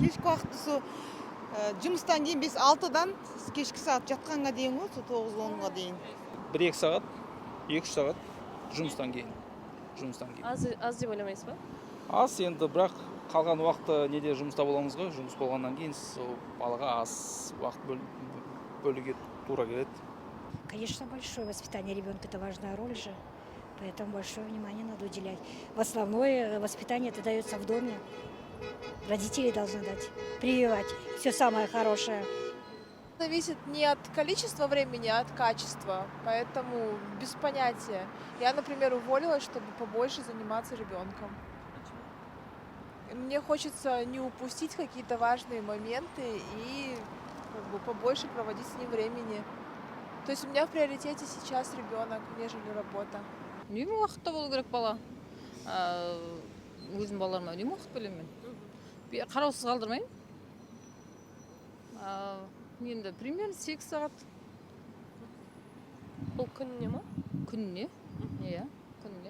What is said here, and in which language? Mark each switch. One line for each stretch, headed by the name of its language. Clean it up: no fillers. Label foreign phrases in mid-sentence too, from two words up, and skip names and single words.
Kazakh: Кешкі уақытты сол жұмыстан кейін 5-6-дан кешкі сағат жатқанға дейін ғой, сол 9-10-ға дейін. 1-2 сағат, 2-3 сағат жұмыстан кейін. Аз деп ойламайсыз ба? Аз енді, бірақ қалған уақытты неде жұмыста боламыз ғой, жұмыс болғаннан кейін сол балаға аз уақыт бөлуге тура келеді.
Russian: Конечно, большое воспитание ребенка – это важная роль же, поэтому большое внимание надо уделять. В основное воспитание это дается в доме. Родители должны дать, прививать все самое хорошее. Зависит не от количества времени, а от качества, поэтому без понятия. Я, например, уволилась, чтобы побольше заниматься ребенком. Мне хочется не упустить какие-то важные моменты и побольше проводить с ним времени. То есть у меня в приоритете сейчас ребенок, нежели работа.
Kazakh: Үнемі уақытта болу керек бала. Өзім балаларыма үнемі уақыт бөлемін. Қараусыз қалдырмаймын. Енді примерно 8 сағат. Бұл күніне ма? Күніне. Иә, күніне.